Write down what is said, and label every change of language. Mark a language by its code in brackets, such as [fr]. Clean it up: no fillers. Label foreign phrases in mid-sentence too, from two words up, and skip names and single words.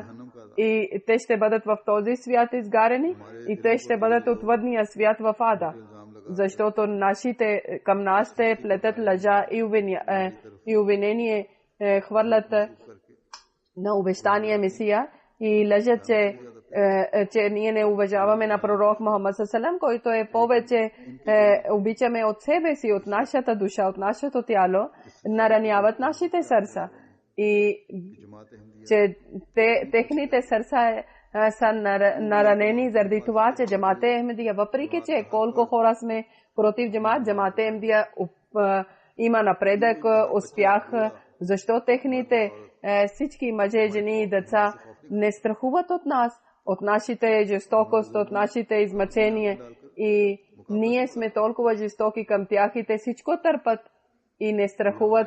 [bg] И те ще бъдат в този свят изгарени и те ще бъдат от въдния свят в ада. Защото към нас ще плетат лъжа и обвинение хвърлят на обещания Месия и лъжат, че ние не уважаваме на пророк Мухаммад [ar] صلى الله عليه وسلم, [bg] който е повече обичаме от себе си, от нашата душа, от нашето тяло, нараняват нашите сърца. И че техните сърца са наранени заради това, че Джамат Ахмадия, въпреки че колко хора сме против Джамат Ахмадия, има напредък, успях, защо техните всички мъже, жени и деца не страхуват от нас, от нашите жестокост, от нашите измъчения и ние сме толкова жестоки към тях и те всичко търпат и не страхуват.